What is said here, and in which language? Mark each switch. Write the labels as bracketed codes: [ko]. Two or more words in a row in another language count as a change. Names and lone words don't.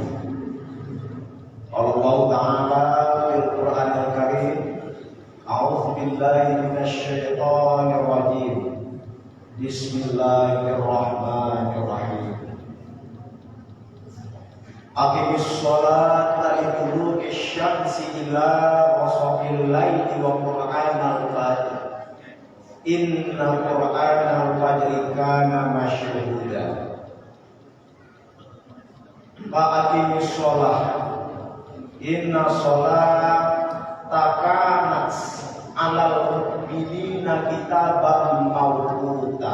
[ar] الله تعالى في القرآن الكريم، أعوذ بالله من الشيطان الرجيم. بسم الله الرحمن الرحيم. أقم الصلاة لدلوك الشمس إلى غسق الليل وقرآن الفجر. إن قرآن الفجر كان مشهودا. أقم الصلاة. إن الصلاة كانت على المؤمنين كتابا موقوتا.